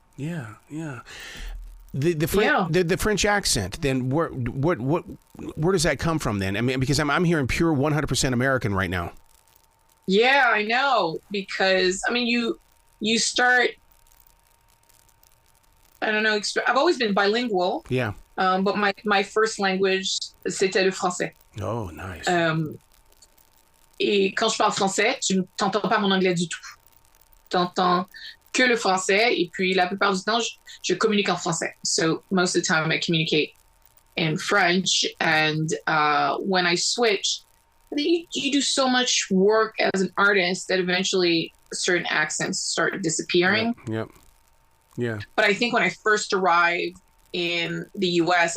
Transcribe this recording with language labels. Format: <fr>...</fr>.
<en>Yeah. The French accent. Then where does that come from? Then I mean, because I'm hearing pure 100% American right now. Yeah, I know. Because I mean, you start. I don't know. I've always been bilingual. Yeah. But my first language,</en> <fr>c'était le français.</fr> <en>Oh, nice.</en> <fr>Et quand je parle français, tu n'entends pas mon anglais du tout. T'entends que le français, et puis la plupart du temps, je communique en français.</fr> <en>So most of the time I communicate in French, and when I switch, I think you do so much work as an artist that eventually certain accents start disappearing. Yep. Yeah. But I think when I first arrived in the U.S.</en>